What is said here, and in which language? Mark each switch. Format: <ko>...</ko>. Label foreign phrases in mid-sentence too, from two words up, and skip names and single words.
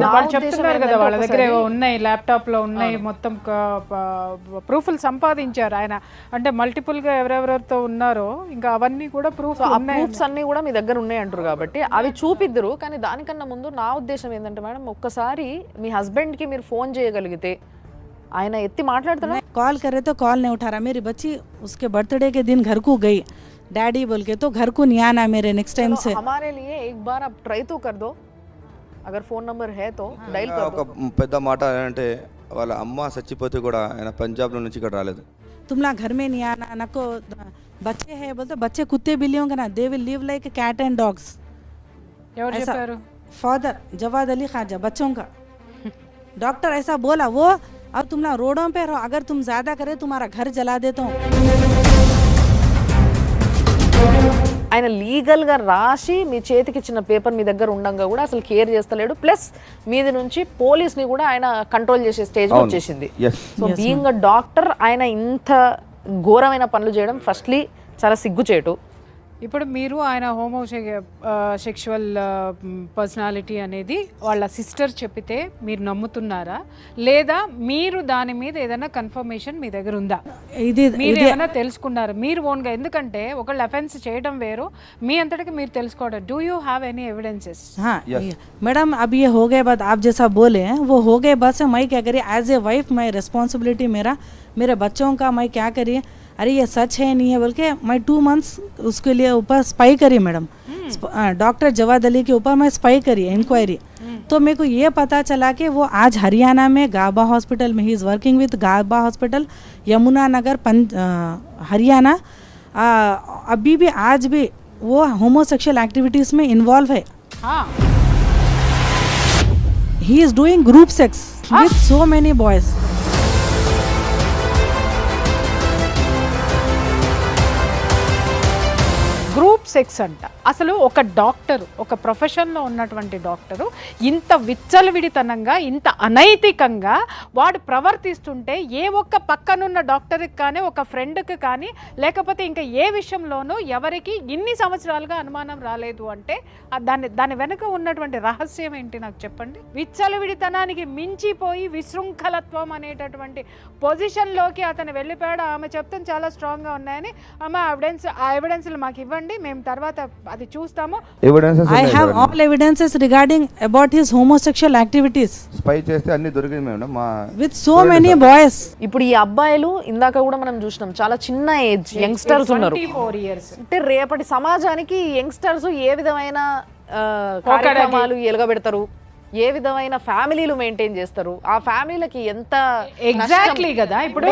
<te>వాళ్ళు చెప్తున్నారు కదా వాళ్ళ దగ్గర ఉన్నాయి, ల్యాప్టాప్లో ఉన్నాయి, మొత్తం ప్రూఫ్లు సంపాదించారు ఆయన, అంటే మల్టిపుల్గా ఎవరెవరితో ఉన్నారో ఇంకా అవన్నీ కూడా ప్రూఫ్స్ అన్నీ కూడా మీ దగ్గర ఉన్నాయి అంటారు కాబట్టి అవి చూపిద్దరు. కానీ దానికన్నా ముందు నా ఉద్దేశం ఏంటంటే మేడం, ఒక్కసారి మీ హస్బెండ్కి మీరు ఫోన్ చేయగలిగితే ఆయన ఎత్తి మాట్లాడుతున్నా.</te> <hi>कॉल करे तो कॉल नहीं उठा रहा, मेरी बच्ची उसके बर्थडे के दिन घर को गई डैडी बोल के, तो घर को नहीं आना मेरे</hi> <en>next time</en> <hi>से. हमारे लिए एक बार आप ट्राई तो कर दो, अगर फोन नंबर है तो డైల్ कर दो.</hi> <te>ఒక పెద్ద మాట అంటే వాళ్ళ అమ్మ చచ్చిపోతే కూడా ఆయన పంజాబ్ నుంచి ఇక్కడ రాలేదు.</te> <hi>तुम लोग घर में नहीं आना, नको बच्चे हैं बोलते, बच्चे कुत्ते बिल्लियों का ना,</hi> <en>they will live like cat and dogs.</en> <te>ఎవరు చెప్పారు?</te> <hi>फादर जवाद अली खाजा बच्चों का डॉक्टर ऐसा बोला वो. अब तुम लोग रोडों पे रहो, अगर तुम ज्यादा करे तुम्हारा घर जला देता हूँ.</hi> <te>ఆయన లీగల్గా రాసి మీ చేతికి ఇచ్చిన పేపర్ మీ దగ్గర ఉండగా కూడా అసలు కేర్ చేస్తలేడు, ప్లస్ మీది నుంచి పోలీస్ని కూడా ఆయన కంట్రోల్ చేసే స్టేజ్ వచ్చేసింది.</te> <en>so being a doctor</en> <te>ఆయన ఇంత ఘోరమైన పనులు చేయడం ఫస్ట్లీ చాలా సిగ్గుచేటు. ఇప్పుడు మీరు ఆయన</te> <en>sexual personality</en> <te>అనేది వాళ్ళ సిస్టర్ చెప్పితే మీరు నమ్ముతున్నారా, లేదా మీరు దాని మీద ఏదైనా కన్ఫర్మేషన్ మీ దగ్గర ఉందా? మీరు ఏమైనా తెలుసుకున్నారు మీరు ఓన్గా? ఎందుకంటే ఒకళ్ళు అఫెన్స్ చేయడం వేరు, మీ అంతటికి మీరు తెలుసుకోవడం.</te> <en>Do you have any evidences?</en> <hi>हाँ मैडम, अब ये हो गए बात आप जैसा बोले हैं वो हो गए बात से मैं क्या करिए</hi> <en>as a wife,</en> <hi>मैं रिस्पॉन्सिबिलिटी मेरे बच्चों का मैं क्या करिए, अरे ये सच है नहीं है बोल के मैं 2 months उसके लिए ऊपर स्पाई करी मैडम, डॉक्टर जवाद अली के ऊपर मैं स्पाई करी इंक्वायरी. तो मेरे को ये पता चला कि वो आज हरियाणा में गाबा हॉस्पिटल में</hi> <en>he is working with Gaba hospital</en> <hi>यमुनानगर हरियाणा. अभी भी आज भी वो</hi> <en>homosexual activities</en> <hi>में इन्वॉल्व है. हाँ,</hi> <en>he is doing group sex with so many boys. group sex</en> <te>అంట. అసలు ఒక డాక్టరు, ఒక ప్రొఫెషన్లో ఉన్నటువంటి డాక్టరు ఇంత విచ్చలవిడితనంగా, ఇంత అనైతికంగా వాడు ప్రవర్తిస్తుంటే ఏ ఒక్క పక్కనున్న డాక్టర్కి కానీ, ఒక ఫ్రెండ్కి కానీ, లేకపోతే ఇంకా ఏ విషయంలోనూ ఎవరికి ఇన్ని సంవత్సరాలుగా అనుమానం రాలేదు అంటే దాని వెనుక ఉన్నటువంటి రహస్యం ఏంటి నాకు చెప్పండి. విచ్చలవిడితనానికి మించిపోయి విశృంఖలత్వం అనేటటువంటి పొజిషన్లోకి అతను వెళ్ళిపోయాడు. ఆమె చెప్తాను చాలా స్ట్రాంగ్గా ఉన్నాయని, ఆమె ఆ ఎవిడెన్స్లు మాకు ఇవ్వండి, మేము తర్వాత అది చూస్తాము.</te> <en>I have all evidences regarding about his homosexual activities.</en> <te>స్పై చేస్తే అన్ని దొరికింది మేడం మా</te> <en>with so many boys.</en> <te>ఇప్పుడు ఈ అబ్బాయిలు ఇందాక కూడా మనం చూసినాం చాలా చిన్న ఏజ్ యంగ్స్టర్స్ ఉన్నారు.</te> <en>24 years.</en> <te>అంటే రేపటి సమాజానికి యంగ్స్టర్స్ ఏ విధమైన కార్యక్రమాలు ఎలుగబెడతారు, ఏ విధమైన ఫ్యామిలీలు మెయింటైన్ చేస్తారు, ఆ ఫ్యామిలీలకి ఎంత ఎగ్జాక్ట్లీ కదా. ఇప్పుడు</te>